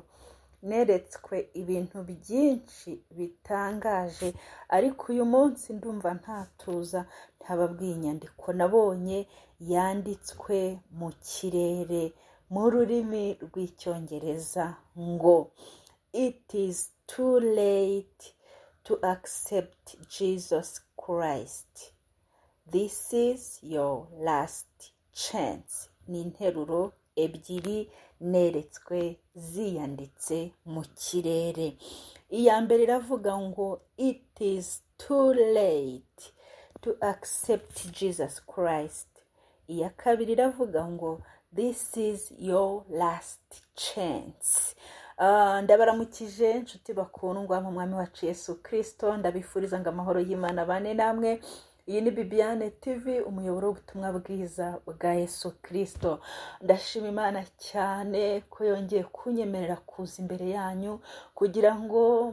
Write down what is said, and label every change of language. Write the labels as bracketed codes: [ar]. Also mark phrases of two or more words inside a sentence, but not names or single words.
[rw] Neretswe ibintu byinshi bitangaje, ariko uyu munsi ndumva ntatuza ntababwiye inyandiko nabonye yanditswe mu kirere mu rurimi rw'icyongereza ngo [en] "It is too late to accept Jesus Christ. This is your last chance." [rw] Ni interuro ebyiri neretswe ziyanditse mu kirere. Iya mbere iravuga ngo [en] "It is too late to accept Jesus Christ." [rw] Iya kabiri iravuga ngo [en] "This is your last chance." [rw] Ndabaramukije inshuti bakundwa mu mwami wacu Yesu Kristo, ndabifuriza ngo amahoro y'Imana bane namwe. Iyi ni Bibiane TV, umuyoboro w'ubutumwa bwiza bwa Yesu Kristo. Ndashima Imana cyane ko yongeye kunyemerera kuza imbere yanyu kugira ngo